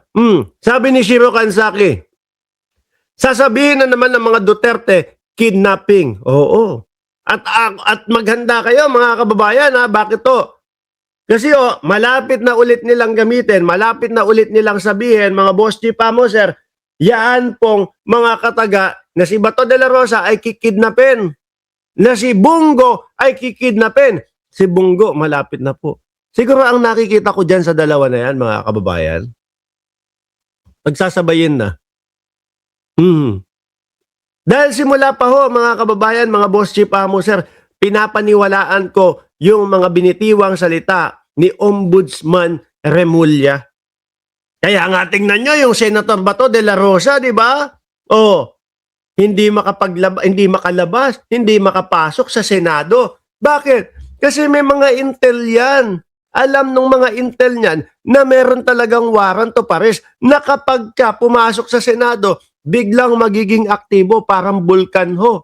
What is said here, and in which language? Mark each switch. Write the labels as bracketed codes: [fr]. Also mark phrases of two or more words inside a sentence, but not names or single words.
[tl] Sabi ni Shiro Kansaki, sasabihin na naman ng mga Duterte, kidnapping. Oo. At maghanda kayo, mga kababayan, ha? Bakit to? Kasi malapit na ulit nilang gamitin, malapit na ulit nilang sabihin, mga boss chipamo, sir, yan pong mga kataga na si Bato de la Rosa ay kikidnapin. Na si Bungo ay kikidnapin. Si Bungo, malapit na po. Siguro ang nakikita ko dyan sa dalawa na yan, mga kababayan, pagsasabayin na. Dahil simula pa ho, mga kababayan, mga boss chipamo, sir, pinapaniwalaan ko yung mga binitiwang salita ni Ombudsman Remulla. Kaya nga tingnan nyo yung Senator Bato de la Rosa, di ba? Hindi makalabas, hindi makapasok sa Senado. Bakit? Kasi may mga intel yan. Alam nung mga intel niyan na meron talagang [en] warrant of arrest [tl] na kapag ka pumasok sa Senado, biglang magiging aktibo, parang bulkan ho.